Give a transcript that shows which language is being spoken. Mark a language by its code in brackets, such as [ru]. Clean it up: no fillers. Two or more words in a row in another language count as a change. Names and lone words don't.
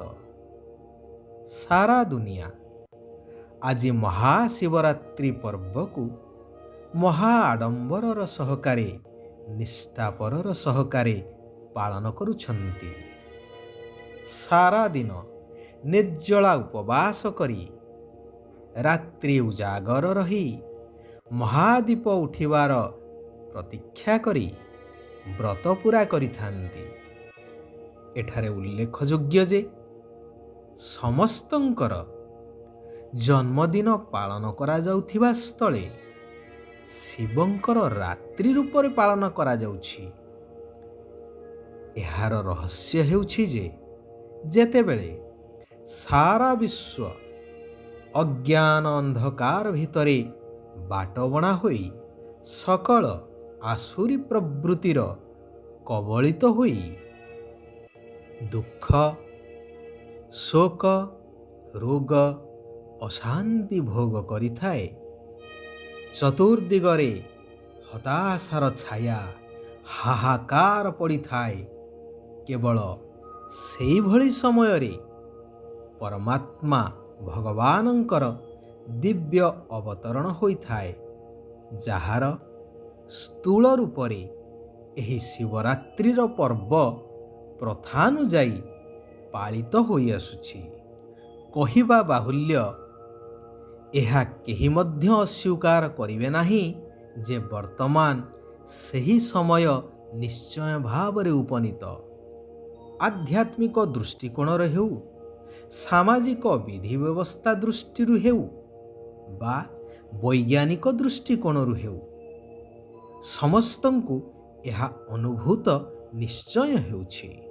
[or] ସାରା ଦୁନିଆ ଆଜ ମହାଶିବରାତ୍ରି ପର୍ବ କୋ ମହା ଆଡ଼ମ୍ବର ସହକାରେ ନିଷ୍ଠାପର ସହକାରେ ପାଳନ କରୁଛନ୍ତି। ସାରା ଦିନ ନିର୍ଜଳା ଉପବାସ କରି ରାତ୍ରି ଉଜାଗର ରହି ମହାଦୀପ ଉଠିବାର ପ୍ରତୀକ୍ଷା କରି ବ୍ରତ ପୂରା କରିଥାଆନ୍ତି। ଏଠାରେ ଉଲ୍ଲେଖଯୋଗ୍ୟ ଯେ ସମସ୍ତଙ୍କର ଜନ୍ମଦିନ ପାଳନ କରା ଯାଉଥିବା ସ୍ଥଳେ ଶିବଙ୍କର ରାତ୍ରି ରୂପରେ ପାଳନ କରା ଯାଉଛି। ଏହାର ରହସ୍ୟ ହେଉଛି ଯେ ଯେତେବେଳେ ସାରା ବିଶ୍ୱ ଅଜ୍ଞାନ ଅନ୍ଧକାର ଭିତରେ ବାଟବଣା ହୋଇ ସକଳ ଆସୁରୀ ପ୍ରବୃତ୍ତିର କବଳିତ ହୋଇ ଦୁଃଖ, ଶୋକ, ରୋଗ, ଅଶାନ୍ତି ଭୋଗ କରିଥାଏ, ଚତୁର୍ଦ୍ଦିଗରେ ହତାଶାର ଛାୟା ହାହାକାର ପଡ଼ିଥାଏ, କେବଳ ସେଇ ଭଳି ସମୟ ରେ ପରମାତ୍ମା ଭଗବାନଙ୍କର ଦିବ୍ୟ ଅବତରଣ ହୋଇଥାଏ, ଯାହାର ସ୍ଥୂଳ ରୂପରେ ଏହି ଶିବରାତ୍ରିର ପର୍ବ ପ୍ରଥାନୁଯାୟୀ ପାଳିତ ହୋଇ ଆସୁଛି। କହିବା ବାହୁଲ୍ୟ ଏହା କେହି ମଧ୍ୟ ଅସ୍ୱୀକାର କରିବେ ନାହିଁ ଯେ ବର୍ତ୍ତମାନ ସହି ସମୟ ନିଶ୍ଚୟ ଭାବରେ ଉପନୀତ। ଆଧ୍ୟାତ୍ମିକ ଦୃଷ୍ଟିକୋଣ ହେଉ, ସାମାଜିକ ବିଧି ବ୍ୟବସ୍ଥା ଦୃଷ୍ଟି ହେଉ ବା ବୈଜ୍ଞାନିକ ଦୃଷ୍ଟିକୋଣ ହେଉ, ସମସ୍ତଙ୍କୁ ଏହା ଅନୁଭୂତ ନିଶ୍ଚୟ ହେଉଛି।